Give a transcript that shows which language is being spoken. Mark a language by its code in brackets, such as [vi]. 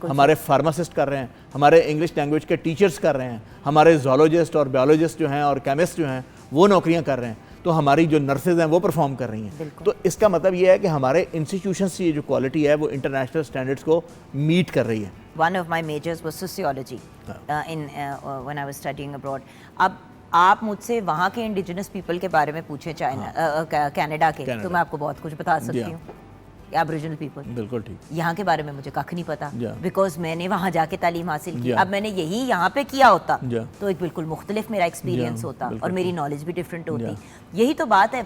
[ur] ہمارے فارماسسٹ کر رہے ہیں, ہمارے انگلش لینگویج کے ٹیچرس کر رہے ہیں, ہمارے زولوجسٹ اور بیولوجسٹ جو ہیں اور کیمسٹ جو ہیں وہ نوکریاں کر رہے ہیں. تو ہماری جو نرسز ہیں وہ پرفارم کر رہی ہیں. تو اس کا مطلب یہ ہے کہ ہمارے انسٹیٹیوشنس کی جو کوالٹی ہے وہ انٹرنیشنل اسٹینڈرڈس کو میٹ کر رہی ہے. [en] One of my majors was sociology when I was studying abroad. [ur] اب آپ مجھ سے وہاں کے انڈیجنس پیپل کے بارے میں پوچھیں, کینیڈا کے, تو میں آپ کو بہت کچھ بتا سکتی ہوں. [en] aboriginal people, [ur] بالکل ٹھیک. یہاں کے بارے میں مجھے کھ نہیں پتا, بیکاز میں نے وہاں جا کے تعلیم حاصل کی. اب میں نے یہی یہاں پہ کیا ہوتا تو ایک بالکل مختلف میرا ایکسپیرینس ہوتا, اور میری نالج بھی ڈفرینٹ ہوتی. یہی تو بات ہے.